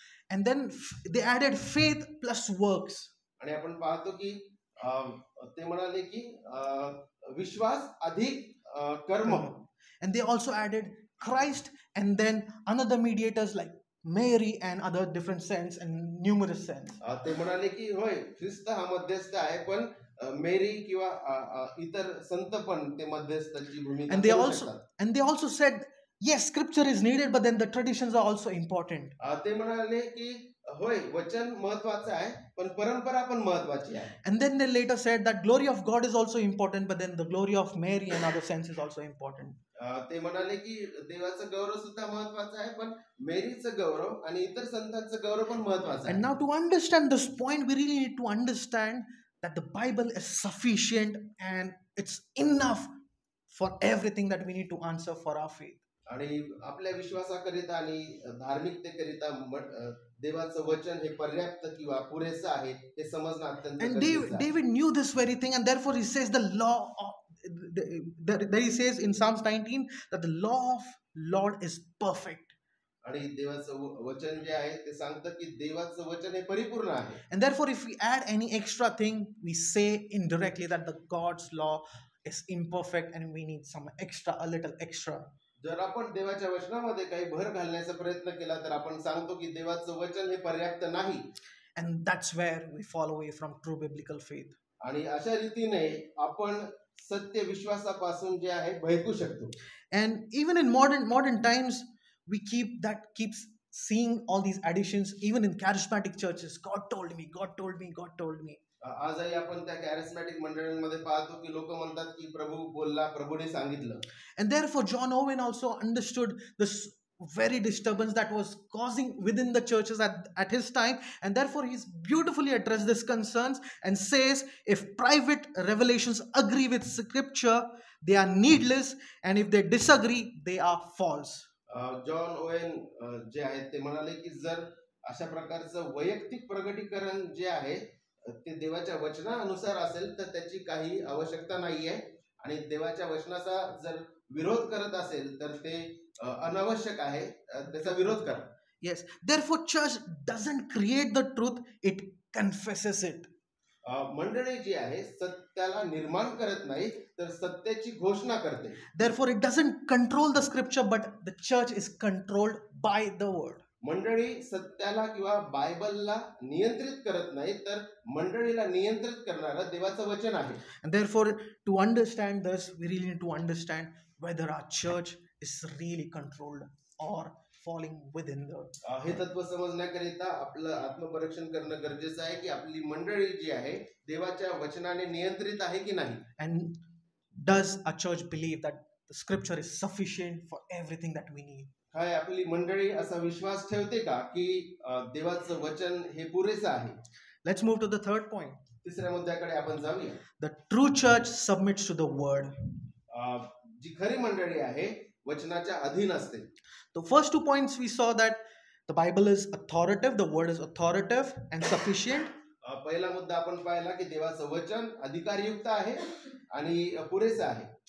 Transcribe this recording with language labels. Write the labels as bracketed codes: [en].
[en] And then they added faith plus works. [mr] आणि आपण पाहतो की ते म्हणाले की विश्वास अधिक कर्म. [en] And they also added Christ and then another mediators like Mary and other different saints and numerous saints. [mr] ते म्हणाले की होय ख्रिस्त हा मध्यस्थ आहे, पण मेरी किंवा इतर संत पण ते मध्यस्थाची भूमिका करू शकतात. [en] And they also said yes, scripture is needed, but then the traditions are also important. [mr] ते म्हणाले की होय वचन महत्वाचं आहे, पण परंपरा पण महत्वाची आहे. [en] And then they later said that glory of God is also important, but then the glory of Mary and other saints is also important. [mr] ते म्हणाले की देवाचं गौरव सुद्धा महत्वाचं आहे, पण मेरीचं गौरव आणि इतर संतांचं गौरव पण महत्वाचं आहे. [en] And now to understand this point, we really need to understand that the Bible is sufficient and it's enough for everything that we need to answer for our faith. [mr] आणि आपल्या विश्वासाकरिता आणि धार्मिकतेकरिता देवाचं वचन हे पर्याप्त किंवा पुरेसं आहे हे समजणं अत्यंत [en] And [mr] गरजेचं आहे. [en] David knew this very thing, and therefore he says the law of, there he says in Psalms 19 that the law of Lord is perfect. [mr] आणि देवाचं वचन जे आहे ते सांगतं की देवाचं वचन हे परिपूर्ण आहे. [en] And therefore if we add any extra thing, we say indirectly that the God's law is imperfect and we need some extra, a little extra. [mr] जर आपण देवाच्या वचनामध्ये काही भर घालण्याचा प्रयत्न केला तर आपण सांगतो की देवाचं वचन हे पर्याप्त नाही. [en] And that's where we fall away from true biblical faith. [mr] आणि अशा रीतीने आपण सत्य विश्वासापासून जे आहे भयकू शकतो. [en] And even in modern times, we keeps seeing all these additions, even in charismatic churches. God told me, God told me, God told me. [mr] आजही आपण त्या कॅरिस्मॅटिक मंडळांमध्ये पाहतो की लोक म्हणतात की प्रभू बोलला, प्रभूने सांगितलं. [en] And therefore John Owen also understood this very disturbance that was causing within the churches at his time, and therefore he's beautifully addressed these concerns and says if private revelations agree with scripture, they are needless, and if they disagree, they are false. [mr] John Owen जे आहेत ते म्हणाले की जर अशा प्रकारचं वैयक्तिक प्रगटीकरण जे आहे ते देवाच्या वचनानुसार असेल तर त्याची काही आवश्यकता नाहीये, आणि देवाच्या वचनाचा जर विरोध करत असेल तर ते अनावश्यक आहे, त्याचा विरोध करा. [en] Yes, therefore church doesn't create the truth, it confesses it. [mr] मंडळी जी आहे सत्याला निर्माण करत नाही तर सत्याची घोषणा करते. [en] Therefore it doesn't control the scripture, but the church is controlled by the word. [mr] मंडळी सत्याला किंवा बायबलला नियंत्रित करत नाही तर मंडळीला नियंत्रित करणारं देवाचं वचन आहे. [en] And therefore to understand this, we really need to understand whether our church is really controlled or falling within the. [mr] हे तत्व समजण्याकरिता आपलं आत्मपरीक्षण करणं गरजेचं आहे की आपली मंडळी जी आहे देवाच्या वचनाने नियंत्रित आहे की नाही. [en] And does a church believe that the scripture is sufficient for everything that we need? [mr] काय आपली मंडळी असा विश्वास ठेवते का की देवाचं वचन हे पुरेसं आहे? [en] Let's move to the third point. [mr] तिसऱ्या मुद्द्याकडे आपण जाऊया. [en] The true church submits to the word. [mr] जी खरी मंडळी आहे वचनाच्या अधीन असते. [en] The first 2 points we saw that the Bible is authoritative, the word is authoritative and sufficient. [mr] पहिला मुद्दा आपण पाहिला की देवाचं वचन अधिकारयुक्त आहे आणि पुरेसं आहे.